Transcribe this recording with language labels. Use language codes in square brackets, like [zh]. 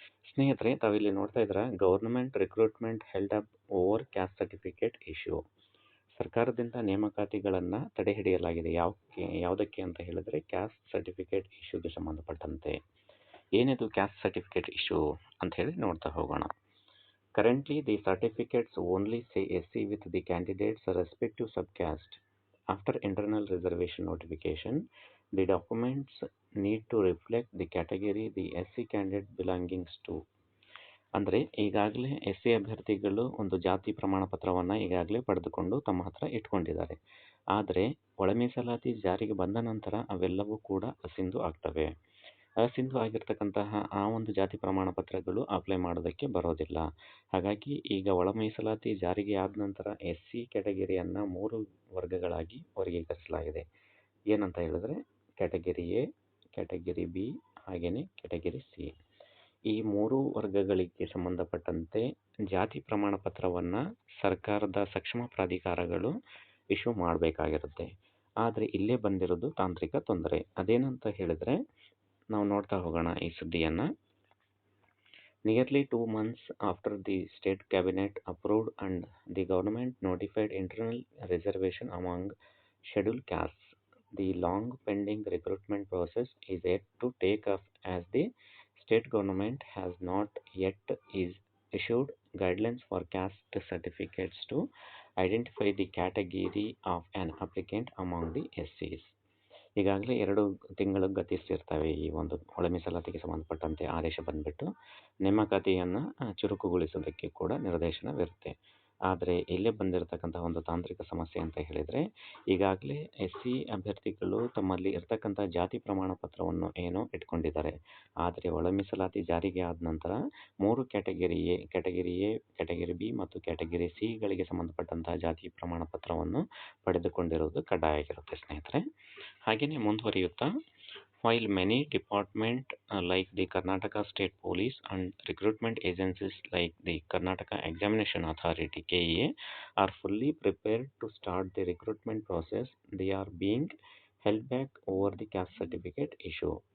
[kn] ಸ್ನೇಹಿತರೆ, ತಾವಿಲ್ಲಿ ನೋಡ್ತಾ ಇದ್ದೀರಾ, [en] Government recruitment held up over caste certificate issue. [kn] ಸರ್ಕಾರದಿಂದ ನೇಮಕಾತಿಗಳನ್ನು ತಡೆ ಹಿಡಿಯಲಾಗಿದೆ. ಯಾವುದಕ್ಕೆ ಅಂತ ಹೇಳಿದ್ರೆ ಕ್ಯಾಸ್ಟ್ ಸರ್ಟಿಫಿಕೇಟ್ ಇಶ್ಯೂಗೆ ಸಂಬಂಧಪಟ್ಟಂತೆ. ಏನಿದು ಕ್ಯಾಸ್ಟ್ ಸರ್ಟಿಫಿಕೇಟ್ ಇಶ್ಯೂ ಅಂತ ಹೇಳಿ ನೋಡ್ತಾ ಹೋಗೋಣ. [en] Currently, the certificates only say SC with the candidate's respective subcaste. After internal reservation notification, the documents need to reflect the category the SC candidate belongs to. [kn] ಅಂದರೆ ಈಗಾಗಲೇ SC ಅಭ್ಯರ್ಥಿಗಳು ಒಂದು ಜಾತಿ ಪ್ರಮಾಣ ಪತ್ರವನ್ನು ಈಗಾಗಲೇ ಪಡೆದುಕೊಂಡು ತಮ್ಮ ಹತ್ರ ಇಟ್ಕೊಂಡಿದ್ದಾರೆ. ಆದರೆ ಒಳ ಮೀಸಲಾತಿ ಜಾರಿಗೆ ಬಂದ ನಂತರ ಅವೆಲ್ಲವೂ ಕೂಡ ಅಸಿಂಧು ಆಗ್ತವೆ. ಅಸಿಂಧು ಆಗಿರ್ತಕ್ಕಂತಹ ಆ ಒಂದು ಜಾತಿ ಪ್ರಮಾಣ ಪತ್ರಗಳು ಅಪ್ಲೈ ಮಾಡೋದಕ್ಕೆ ಬರೋದಿಲ್ಲ. ಹಾಗಾಗಿ ಈಗ ಒಳ ಮೀಸಲಾತಿ ಜಾರಿಗೆ ಆದ ನಂತರ SC ಕ್ಯಾಟಗರಿಯನ್ನು 3 ವರ್ಗಗಳಾಗಿ ವರ್ಗೀಕರಿಸಲಾಗಿದೆ. ಏನಂತ ಹೇಳಿದ್ರೆ ಕ್ಯಾಟಗರಿ ಎ, ಕ್ಯಾಟಗರಿ ಬಿ, ಹಾಗೆಯೇ ಕ್ಯಾಟಗರಿ ಸಿ. ಈ 3 ವರ್ಗಗಳಿಗೆ ಸಂಬಂಧಪಟ್ಟಂತೆ ಜಾತಿ ಪ್ರಮಾಣ ಪತ್ರವನ್ನು ಸರ್ಕಾರದ ಸಕ್ಷಮ ಪ್ರಾಧಿಕಾರಗಳು ಇಶ್ಯೂ ಮಾಡಬೇಕಾಗಿರುತ್ತೆ. ಆದರೆ ಇಲ್ಲೇ ಬಂದಿರೋದು ತಾಂತ್ರಿಕ ತೊಂದರೆ. ಅದೇನಂತ ಹೇಳಿದ್ರೆ ನಾವು ನೋಡ್ತಾ ಹೋಗೋಣ ಈ ಸುದ್ದಿಯನ್ನು. [en] Nearly 2 months after the state cabinet approved and the government notified internal reservation among scheduled castes, the long pending recruitment process is yet to take off as the state government has not yet issued guidelines for caste certificates to identify the category of an applicant among the SCs. [kn] ಈಗಾಗಲೇ 2 ತಿಂಗಳು ಗತಿಸಿರ್ತವೆ ಈ ಒಂದು ಒಳ ಮೀಸಲಾತಿಗೆ ಸಂಬಂಧಪಟ್ಟಂತೆ ಆದೇಶ ಬಂದ್ಬಿಟ್ಟು ನೇಮಕಾತಿಯನ್ನು ಚುರುಕುಗೊಳಿಸೋದಕ್ಕೆ ಕೂಡ ನಿರ್ದೇಶನವಿರುತ್ತೆ. ಆದರೆ ಇಲ್ಲೇ ಬಂದಿರತಕ್ಕಂಥ ಒಂದು ತಾಂತ್ರಿಕ ಸಮಸ್ಯೆ ಅಂತ ಹೇಳಿದರೆ ಈಗಾಗಲೇ SC ಅಭ್ಯರ್ಥಿಗಳು ತಮ್ಮಲ್ಲಿ ಇರ್ತಕ್ಕಂಥ ಜಾತಿ ಪ್ರಮಾಣ ಪತ್ರವನ್ನು ಏನೋ ಇಟ್ಕೊಂಡಿದ್ದಾರೆ. ಆದರೆ ಒಳ ಮೀಸಲಾತಿ ಜಾರಿಗೆ ಆದ ನಂತರ 3 ಕ್ಯಾಟಗರಿ ಎ, ಕ್ಯಾಟಗರಿ ಬಿ ಮತ್ತು ಕ್ಯಾಟಗರಿ ಸಿಗಳಿಗೆ ಸಂಬಂಧಪಟ್ಟಂತಹ ಜಾತಿ ಪ್ರಮಾಣ ಪತ್ರವನ್ನು ಪಡೆದುಕೊಂಡಿರುವುದು ಕಡ್ಡಾಯ ಆಗಿರುತ್ತೆ ಸ್ನೇಹಿತರೆ. ಹಾಗೆಯೇ ಮುಂದುವರಿಯುತ್ತಾ, [en] while many departments like the Karnataka State Police and recruitment agencies like the Karnataka Examination Authority KEA are fully prepared to start the recruitment process, they are being held back over the caste certificate issue.